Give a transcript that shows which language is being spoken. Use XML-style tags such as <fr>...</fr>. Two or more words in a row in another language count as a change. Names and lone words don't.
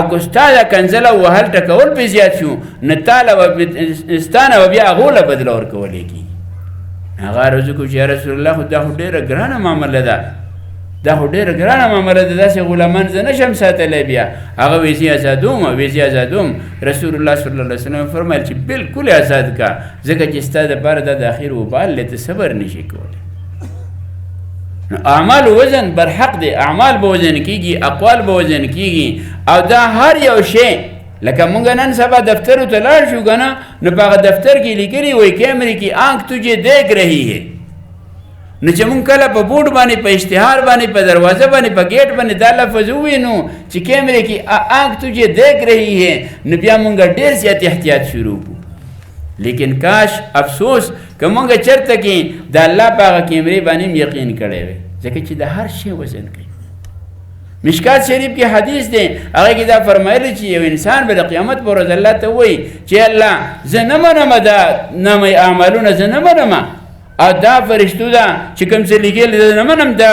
<ps>که ستا د کنځل او وهل ټکول پې زیات شو نو ستا نه به بیا هغو له بدله ورکولی کېږي هغه عرض وکړو چې</ps> <ar>یا رسول الله</ar> <ps>خو دا خو ډېره ګرانه معامله ده دا خو ډېره ګرانه معامله ده داسې غلامان زه نشم ساتلی بیا هغه ویزې ازادوم</ps> <ar>رسول الله صلی الله علیه وسلم</ar> <ps>فرمایل چې بلکل آزاد کا ځکه چې ستا دپاره دا د اخر وبال دی ته صبر نشي کولی نو اعمال وزن برحق دی اعمال به وزن کېږي اقوال به وزن کېږي او دا هر یو شی لکه مونږ نن سبا دفترو ته لاړ شو که نه نو په هغه دفتر کې لیکلي وایي کیمرې کې</ps> <ur>آنکھ تجھے دیکھ رہی ہے</ur> <ps>نو چې مونږ کله په بورډ باندې په اشتهار باندې په دروازه باندې په ګیټ باندې دا لفظ ووینو چې کیمرې کې</ps> <ur>آنکھ تجھے دیکھ رہی ہے</ur> <ps>نو بیا مونږ ډېر زیات احتیاط شروع کړو لیکن کاش افسوس که مونږ چېرته کې د الله په هغه کیمرې باندې هم یقین کړی وی ځکه چې د هر شی وزن کوي مشکات شریف کې حدیث دی هغه کې دا فرمایلی چې یو انسان به د قیامت په ورځ الله ته وایي چې الله زه نه منم دا نامې اعمالونه زه نه منم او دا فرشتو ده چې کوم څه لیکلي زه نه منم</ps>